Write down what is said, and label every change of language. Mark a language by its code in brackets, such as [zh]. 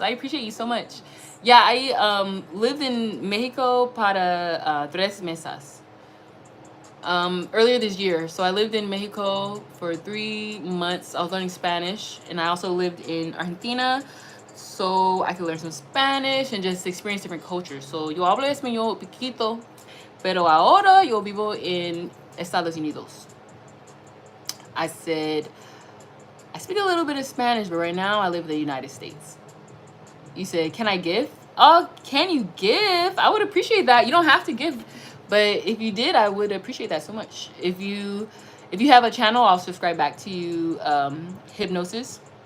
[en] I appreciate you so much. Yeah, I lived in Mexico [es] para 3 meses. [en] Earlier this year. So I lived in Mexico for 3 months. I was learning Spanish. And I also lived in Argentina, so I could learn some Spanish and just experience different cultures. [es] So yo hablo español poquito, pero ahora yo vivo en Estados Unidos. [en] I said, I speak a little bit of Spanish, but right now I live in the United States. You said, can I give? Oh, can you give? I would appreciate that. You don't have to give, but if you did, I would appreciate that so much. If you have a channel, I'll subscribe back to you. Hypnosis.